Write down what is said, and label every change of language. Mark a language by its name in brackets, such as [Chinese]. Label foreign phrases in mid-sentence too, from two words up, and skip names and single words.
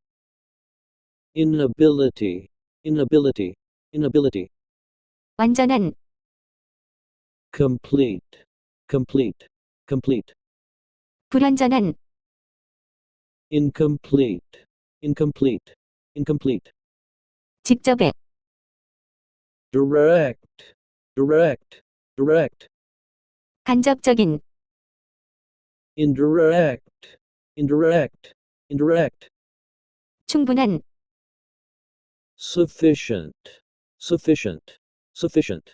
[English] Inability, inability, inability. [Korean] 완전한. [English] Complete, complete, complete. [Korean] 불완전한. [English] Incomplete, incomplete, incomplete. [Korean] 직접의. [English] Direct, direct, direct. [Korean] 간접적인. [English] Indirect, indirect, indirect. [Korean] 충분한. [English] Sufficient, sufficient, sufficient.